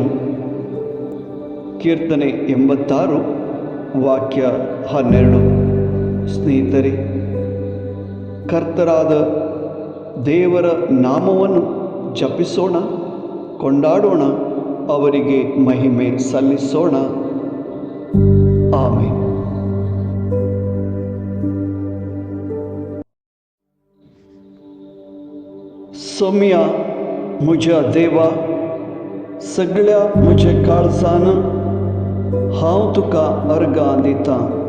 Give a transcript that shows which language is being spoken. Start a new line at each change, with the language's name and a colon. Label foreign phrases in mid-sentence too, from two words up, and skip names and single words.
Kannada: ಕೀರ್ತನೆ 86 ವಾಕ್ಯ 12. ಸ್ನೇಹಿತರೆ, ಕರ್ತರಾದ ದೇವರ ನಾಮವನ್ನು ಜಪಿಸೋಣ, ಕೊಂಡಾಡೋಣ, ಅವರಿಗೆ ಮಹಿಮೆ ಸಲ್ಲಿಸೋಣ. ಆಮೆನ್.
Konkani: सौम्या म्हज्या देवा, सगळ्या म्हज्या काळजान हांव तुका अर्गां दितां.